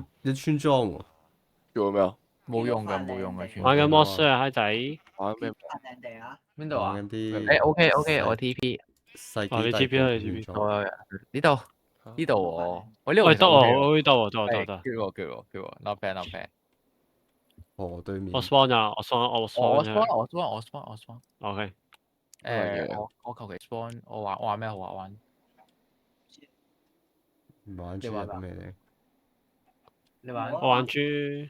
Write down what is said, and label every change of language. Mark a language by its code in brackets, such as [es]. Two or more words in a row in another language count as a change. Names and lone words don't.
[yue] 有村莊喎。做咩啊？冇用㗎，玩緊 Monster 啊，閪仔。玩咩？爛地啊！邊度啊？玩緊啲 OK，我 TP。世紀哦你帝 TP 啦國你 TP 完咗。有人呢度呢度喎，我呢度喂得其實 OK 喎，喎，我得喎，得喎，得喎，係得喎。叫我 [en] not bad not bad。 [yue] 河對面我 spawn 啊，我 spawn 我 spawn spawn。 OK，我求其 spawn，我玩咩好啊？玩唔玩豬你玩咩啊入咩嚟？你玩我我玩豬。